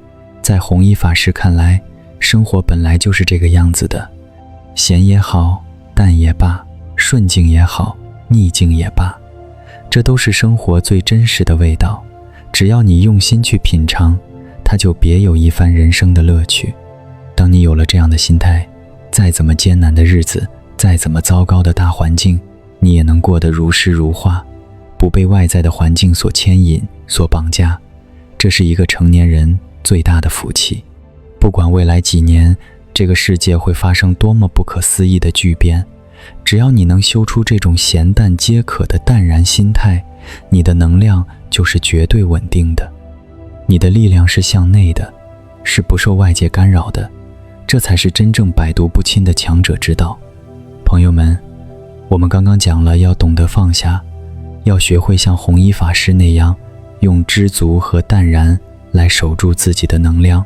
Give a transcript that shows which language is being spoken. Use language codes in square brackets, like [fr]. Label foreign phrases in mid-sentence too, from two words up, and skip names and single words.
[zh] 在弘一法師看來，生活本來就是這個樣子的，鹹也好，淡也罷，順境也好，逆境也罷，這都是生活最真實的味道。只要你用心去品嘗，它就別有一番人生的樂趣。當你有了這樣的心態，再怎麼艱難的日子，再怎麼糟糕的大環境，你也能過得如詩如畫，不被外在的環境所牽引、所綁架。這是一個成年人最大的福氣。不管未來幾年這個世界會發生多麼不可思議的巨變，只要你能修出這種鹹淡皆可的淡然心態，你的能量就是絕對穩定的，你的力量是向內的，是不受外界干擾的，這才是真正百毒不侵的强者之道。朋友們，我們刚刚講了要懂得放下，要學會像弘一法師那樣，用知足和淡然來守住自己的能量。